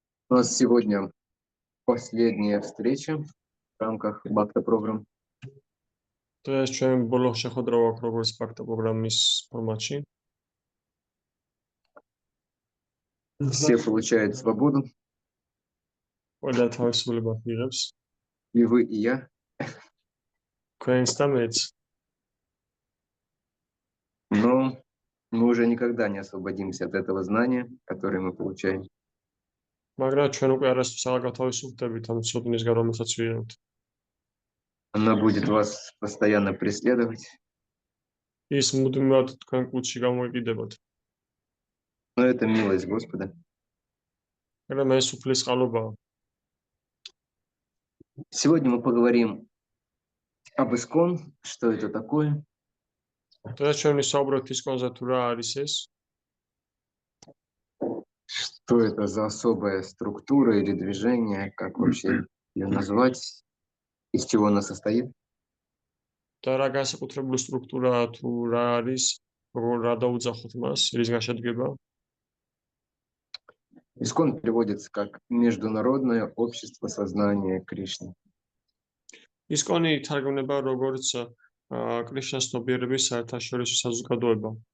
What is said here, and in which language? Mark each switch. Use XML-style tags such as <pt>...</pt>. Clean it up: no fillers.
<ru>У нас сегодня последняя встреча в рамках Бхакта-программ.</ru> <ka>დღეს ჩვენ ბოლო შეხვედრა ვაქვს როგორც ბაქთა პროგრამის ფორმატში.</ka> <ru>Все получают свободу.</ru> <ka>ყველა თავისუფლებას იღებს.</ka> <ru>И вы, и я.</ru> <ka>Თქვენს და მეც.</ka> <ru>Но мы уже никогда не освободимся от этого знания, которое мы получаем.</ru> <ka>მაგრამ ჩვენ უკვე არასდროს არ გათავისუფლდებით ამ ცოდნისგან, რომელსაც ვიღებთ.</ka> <ru>Она будет вас постоянно преследовать.</ru> <ka>ის მუდმივად თქვენ კუთხში გამოიყიდებათ.</ka> <ru>Но это милость Господа.</ru> <ka>მაგრამ ეს უფლისყალობაა.</ka> <ru>Сегодня мы поговорим об Искон, что это такое.</ru> <ka>დღეს ჩვენ ვისაუბრებთ ისკონზე თუ რა არის ეს.</ka> <ru>Что это за особая структура или движение, как вообще ее назвать, из чего она состоит.</ru> <ka>და რა განსაკუთრებული სტრუქტურაა თუ რა არის, რა დაუძახოთ მას, რისგან შედგება.</ka> <ru>Искон переводится как Международное общество сознания Кришны.</ru> <ka>ისკონი თარგმნება როგორც კრიშნას ცნობიერების საერთაშორისო საზოგადოება.</ka>